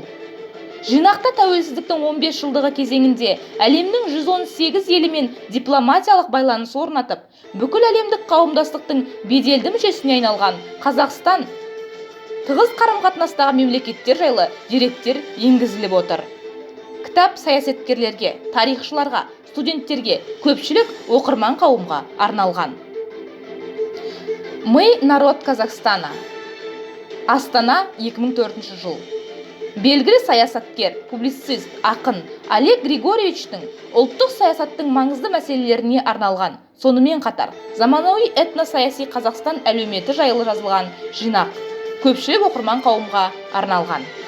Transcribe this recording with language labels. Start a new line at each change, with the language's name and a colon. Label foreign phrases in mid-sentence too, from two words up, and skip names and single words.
Kazakh: Жинақта тәуелсіздіктің 15 жылдығы кезеңінде әлемнің 118 елімен дипломатиялық байланыс орнатып, бүкіл әлемдік қауымдастықтың беделді мүшесіне айналған Қазақстан тығыз қарым-қатынастағы мемлекеттер жайлы деректер енгізіліп отыр. Кітап саясаткерлерге, тарихшыларға, студенттерге, көпшілік оқырман қауымға арналған.
Russian: Мы народ Казахстана.
Kazakh: Астана 2004 жыл. Белгілі саясаткер, публицист, ақын Олег Григорьевичтің ұлттық саясаттың маңызды мәселелеріне арналған, сонымен қатар заманауи этносаяси Қазақстан әлеуметі жайлы жазылған жинақ көпшілік оқырман қауымға арналған.